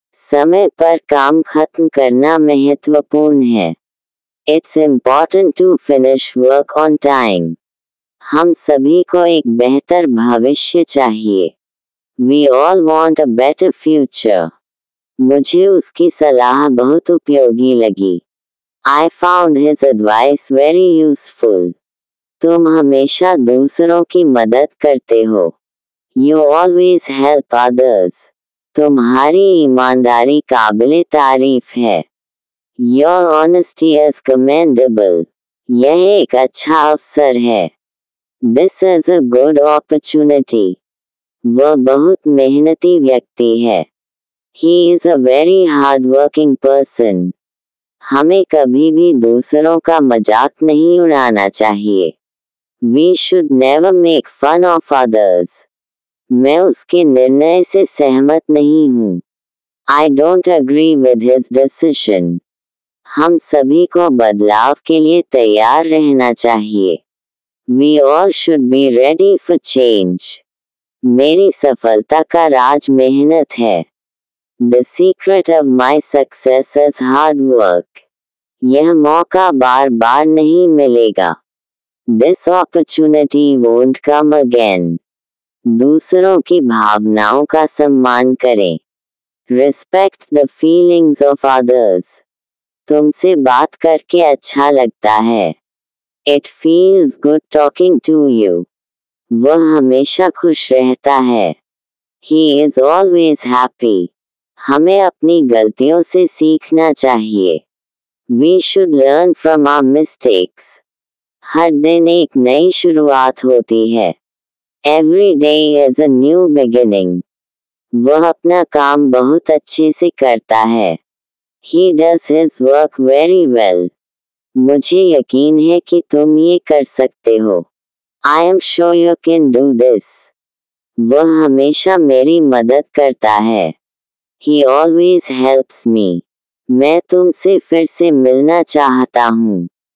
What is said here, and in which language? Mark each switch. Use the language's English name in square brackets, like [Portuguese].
[Hindi] समय पर काम खत्म करना महत्वपूर्ण है. [English] It's important to finish work on time. [Hindi] हम सभी को एक बेहतर भविष्य चाहिए. [English] We all want a better future. [Hindi] मुझे उसकी सलाह बहुत उपयोगी लगी. [English] I found his advice very useful. [Hindi] तुम हमेशा दूसरों की मदद करते हो. [English] You always help others. [Hindi] तुम्हारी ईमानदारी काबिले तारीफ है. [English] Your honesty is commendable. [Hindi] यह एक अच्छा अवसर है. [English] This is a good opportunity. [Hindi] वह बहुत मेहनती व्यक्ति है. [English] He is a very hard-working person. [Hindi] हमें कभी भी दूसरों का मजाक नहीं उड़ाना चाहिए. [English] We should never make fun of others. [Hindi] मैं उसके निर्णय से सहमत नहीं हूँ. [English] I don't agree with his decision. [Hindi] हम सभी को बदलाव के लिए तैयार रहना चाहिए. [English] We all should be ready for change. [Hindi] मेरी सफलता का राज मेहनत है. [English] The secret of my success is hard work. [Hindi] यह मौका बार बार नहीं मिलेगा. [English] This opportunity won't come again. [Hindi] दूसरों की भावनाओं का सम्मान करें. [English] Respect the feelings of others. [Hindi] तुमसे बात करके अच्छा लगता है. [English] It feels good talking to you. [Hindi] वह हमेशा खुश रहता है. [English] He is always happy. [Hindi] हमें अपनी गलतियों से सीखना चाहिए. [English] We should learn from our mistakes. [Hindi] हर दिन एक नई शुरुआत होती है. [English] Every day is a new beginning. [Hindi] वह अपना काम बहुत अच्छे से करता है. [English] He does his work very well. [Hindi] मुझे यकीन है कि तुम ये कर सकते हो. [English] I am sure you can do this. [Hindi] वह हमेशा मेरी मदद करता है. [English] He always helps me. [Hindi] मैं तुमसे फिर से मिलना चाहता हूँ.